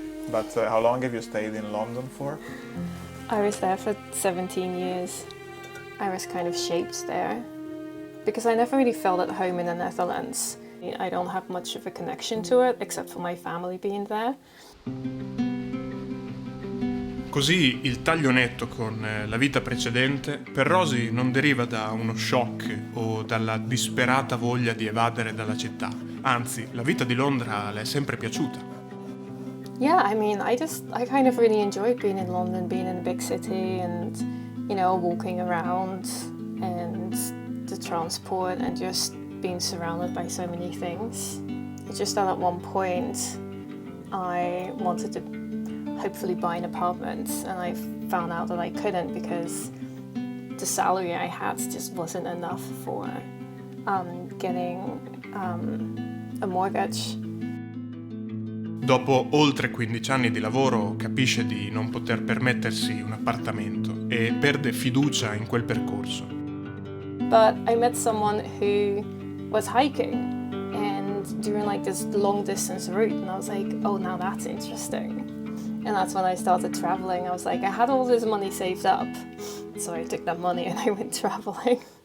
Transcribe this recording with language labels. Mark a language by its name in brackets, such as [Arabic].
[English] But how long have you stayed in London for? I was there for 17 years. I was kind of shaped there because I never really felt at home in the Netherlands. I don't have much of a connection to it except for my family being there. [Italian] Così il taglio netto con la vita precedente per Rosie non deriva da uno shock o dalla disperata voglia di evadere dalla città. Anzi, la vita di Londra le è sempre piaciuta. [English] Yeah, I mean, I kind of really enjoyed being in London, being in a big city and, you know, walking around and the transport and just being surrounded by so many things. It's just that at one point I wanted to hopefully buy an apartment and I found out that I couldn't because the salary I had just wasn't enough for getting a mortgage. [Italian] Dopo oltre 15 anni di lavoro capisce di non poter permettersi un appartamento e perde fiducia in quel percorso. [English] But I met someone who was hiking and doing like this long distance route and I was like, oh, now that's interesting. And that's when I started traveling. I was like, I had all this money saved up, so I took that money and I went traveling.